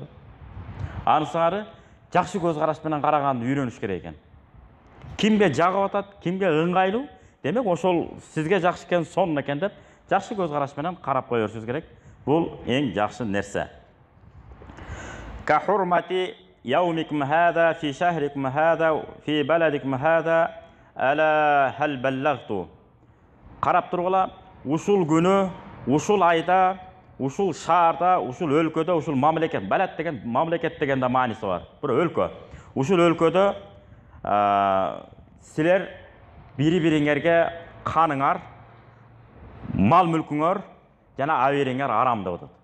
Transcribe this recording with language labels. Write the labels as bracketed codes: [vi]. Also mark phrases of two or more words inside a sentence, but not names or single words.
[ky] Анысыңары жакшы көз караш менен караганды үйрөнүш керек экен. Кимге жагып атат, кимге ыңгайлуу, демек ошол сизге жакшы экен, сонун экен деп жакшы көз караш менен карап кое беришиңиз керек. Бул эң жакшы нерсе. [ar] كحرمة يومكم هذا في شهركم هذا في بلدكم هذا ألا هل بلغت. [ky] Карап тургула, ушул күнү, ушул айда, ушул шаарда, ушул өлкөдө, ушул мамлекет, балат деген мамлекет деген да мааниси бар. Бир өлкө. Ушул өлкөдө силер бири-бириңерге каныңар, мал мүлкүңөр жана абериңер арам деп атат.